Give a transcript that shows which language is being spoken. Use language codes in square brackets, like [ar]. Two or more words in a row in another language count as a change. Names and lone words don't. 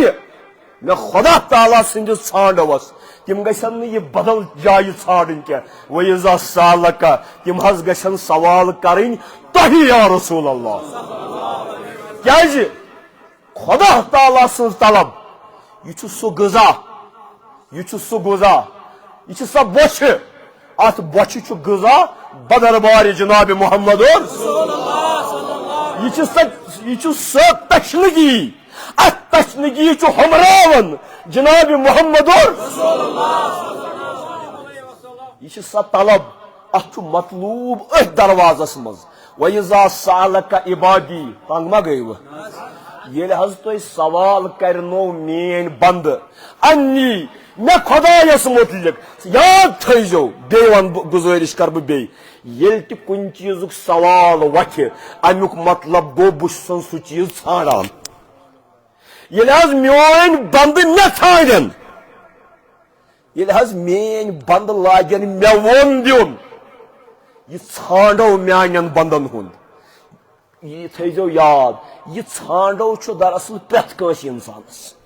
[ks] مےٚ خدا تعالیٰ سٕنٛدِس ژھانڈوس تم گژھن نہٕ یہِ بدل جایہِ ژھانڈٕنۍ کینٛہہ [ar] وَإِذَا سَأَلَكَ [ks] تم حض گژھن سوال کرٕنۍ تۄہہِ [ar] یا رسول اللہ [ks] کیازِ خدا تعالیٰ سٕنٛز طلب یہ چھُ سُہ غذا یہ چھُ سُہ غذا یہ چھِ سۄ بۄچھِ اتھ بۄچھِ چھُ غذا بدربارِ جناب محمد یہ چھُ سۄ تشنگی ات تشنگی چھُ ہمراون جناب محمد یہ چھِ سۄ طلب ات چھُ مطلوب أتھۍ دروازس منٛز [ar] وَإِذَا سَأَلَكَ [ks] عِبَادِي تنگ ما گٔیوٕ ییٚلہِ حض تۄہہِ سوال کرنو میٲنۍ بندٕ انی مے خدایس متعلق یاد تھٲیزیو بیٚیہِ ون بہٕ گُزٲرِش کرٕ بہٕ بیٚیہِ ییٚلہِ تہِ کُنہِ چیٖزُک سوال وتھِ امیُک مطلب گوٚو بہٕ چھُسن سُہ چیٖز ژھانڈان ییٚلہِ حض میٲنۍ بندٕ مےٚ ژھانڈن ییٚلہِ حض میٲنۍ بندٕ لاگن مےٚ ووٚن دیُن یہ ژھانڈو میانین بندن ہُنٛد یہ تھٲیزیو یاد یہ ژھانڈو چھُ دراصل پرٛٮ۪تھ کٲنٛسہِ انسانس